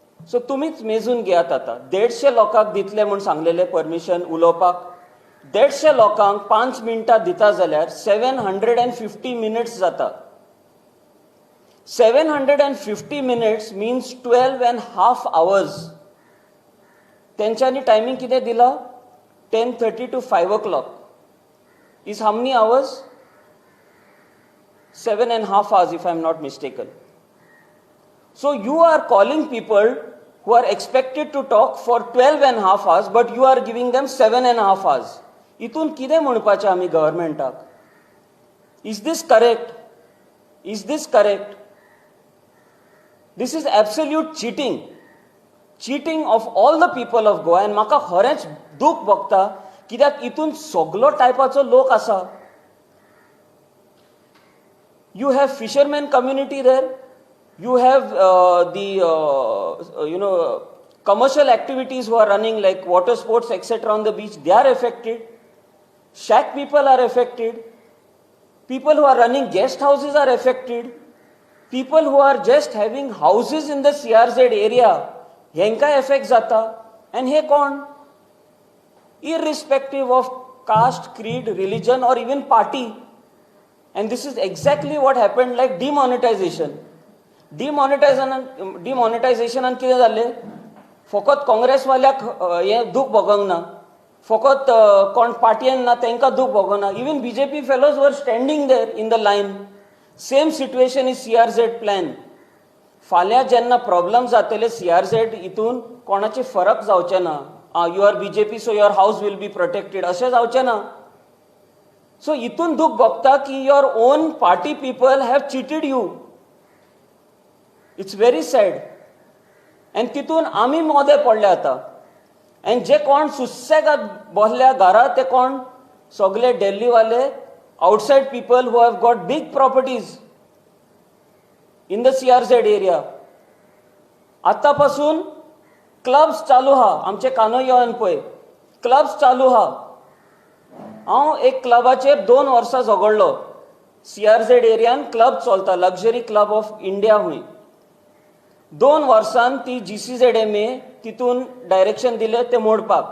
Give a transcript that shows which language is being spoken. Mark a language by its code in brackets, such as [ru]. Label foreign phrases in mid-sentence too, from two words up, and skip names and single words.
[kok] सो तुमीच मेजून घेयात आतां 150 लोकांक दितले म्हूण सांगलेले परमिशन उलोवपाक 150 लोकांक 5 मिनटां दिता जाल्यार 750 मिनिट्स जाता 750 [en] minutes means 12.5 hours [kok] तेंच्यांनी टायमींग कितें दिला [en] 10:30 to 5 o'clock is how many hours 7.5 hours if I am not mistaken. So you are calling people who are expected to talk for 12.5 hours but you are giving them 7.5 hours. [kok] इतून कितें म्हणपाचें आमी गव्हर्मेंटाक? [en] Is this correct? Is this correct? This is absolute cheating. Cheating of all the people of Goa. [kok] And म्हाका खरेंच दूख भोगता कित्याक इतून सगलो टायपाचो लोक आसा. [en] You have fishermen community there. You have commercial activities who are running like water sports, etc. on the beach. They are affected. Shack people are affected. People who are running guest houses are affected. People who are just having houses in the CRZ area, [kok] हेंका effect जाता. And हे कोण? [en] Irrespective of caste, creed, religion or even party. And this is exactly what happened like demonetization. Demonetization and [kok] कितें जालें? फकत काँग्रेसवाल्याक हें दूख भोगोंक ना. फकत कोण पार्टयेन ना तेंका दूख भोगोंक ना. [en] Even BJP fellows were standing there in the line. Same situation is CRZ plan. [kok] फाल्यां जेन्ना प्रॉब्लम जातले CRZ इतून कोणाचे फरक जावचे ना. [en] You are BJP so your house will be protected. [kok] अशें जावचें ना. So इतून दूख भोगता की [en] your own party people have cheated you. It's very sad. And [kok] तितून आमी मोदे पडले आतां. [en] And [kok] जे कोण सुसेगाद बसल्या घरा ते कोण सगळे दिल्लीवाले [en] outside people who have got big properties in the CRZ area. [kok] आतापासून क्लब्स चालू हा आमचे कानोयन पळय क्लब्स चालू हा. हांव एक क्लबाचेर 2 वर्सां झगडलो. CRZ एरियान क्लब चलता लक्झरी क्लब ऑफ इंडिया हुंय. 2 वर्सान ती GCZMA तितून डायरेक्शन दिले ते मोडपाक.